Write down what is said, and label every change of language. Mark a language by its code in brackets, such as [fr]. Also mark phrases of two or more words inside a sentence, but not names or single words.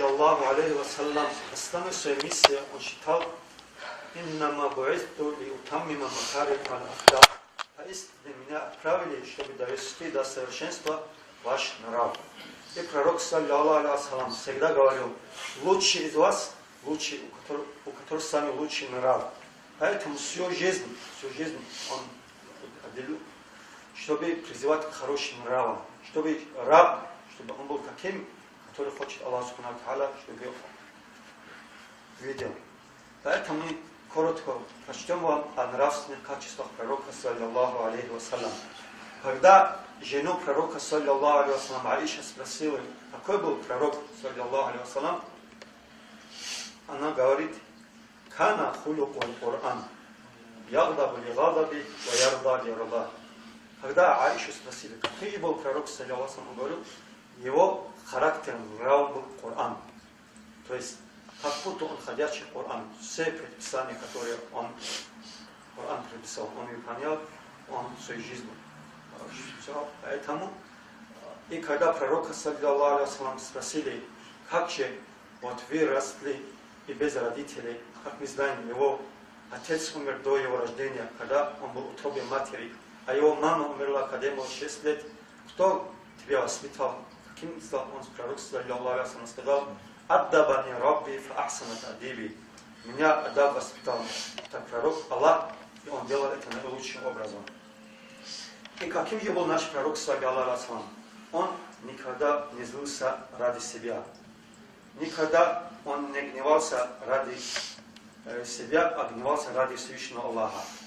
[ar] صلى الله عليه وسلم, [ru] основной своей миссией он считал: [ar] «إنما بعثت لأتمم مكارم الأخلاق». [ru] Поистине меня отправили, чтобы довести до совершенства ваш нрав. И пророк, [ar] صلى الله عليه وسلم, [ru] всегда говорил: лучший из вас, лучший, у которого самый лучший нрав. Поэтому всю жизнь он отделил, чтобы призывать к хорошим нравам, чтобы раб, чтобы он был таким, который хочет [ar] الله سبحانه وتعالى, [ru] чтобы видел. Поэтому мы коротко прочтем вам о нравственных качествах пророка, [ar] صلى الله عليه وسلم. [ru] Когда жену пророка, [ar] صلى الله عليه وسلم, [ru] Аиша спросила, какой был пророк, [ar] صلى الله عليه وسلم, [ru] она говорит: [ar] «كان خلقه القرآن، يغضب لغضبه، ويرضى لرضاه». [ru] Когда Аишу спросили, какой был пророк, [ar] صلى الله عليه وسلم, [ru] он говорил: его характер, нрав был Коран. То есть, как будто он ходячий Коран. Все предписания, которые Коран предписал, он выполнял, он свою жизнь. Все. Поэтому, и когда пророка, [ar] صلى الله عليه وسلم, [ru] спросили, как же вот вы росли и без родителей, как мы знаем, его отец умер до его рождения, когда он был в утробе матери, а его мама умерла, когда ему 6 лет. Кто тебя воспитал? Каким стал он, пророк, [ar] صلى الله عليه وسلم, сказал: «أدبني ربي فأحسن تأديبي». [ru] Меня Аддаб воспитал. Так пророк Аллах, и он делал это наилучшим образом. И каким же был наш пророк, [ar] صلى الله عليه وسلم? [ru] Он никогда не злился ради себя. Никогда он не гневался ради себя, а гневался ради Всевышнего Аллаха.